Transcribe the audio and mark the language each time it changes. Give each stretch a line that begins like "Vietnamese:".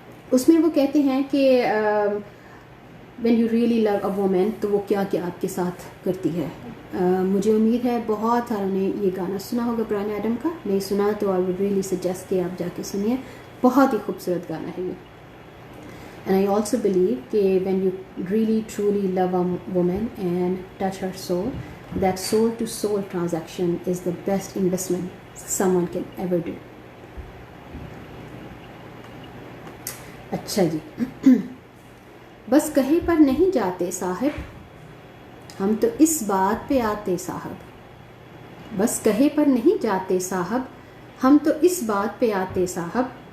Urdu: اس میں وہ کہتے ہیں کہ
English: when you really love a woman
Urdu: تو وہ کیا کیا آپ کے ساتھ کرتی ہے. مجھے امید ہے بہت ساروں نے یہ گانا سنا ہوگا برائن ایڈم کا. نہیں سنا تو
English: I would really suggest
Urdu: کہ آپ جا کے سنیے. بہت ہی خوبصورت گانا ہے یہ.
English: And I also believe that when you really truly love a woman and touch her soul, that soul-to-soul transaction is the best investment someone can ever do.
Urdu: اچھا جی، بس کہے پر نہیں جاتے صاحب، ہم تو اس بات پہ آتے صاحب. بس کہے پر نہیں جاتے صاحب، ہم تو اس بات پہ آتے صاحب.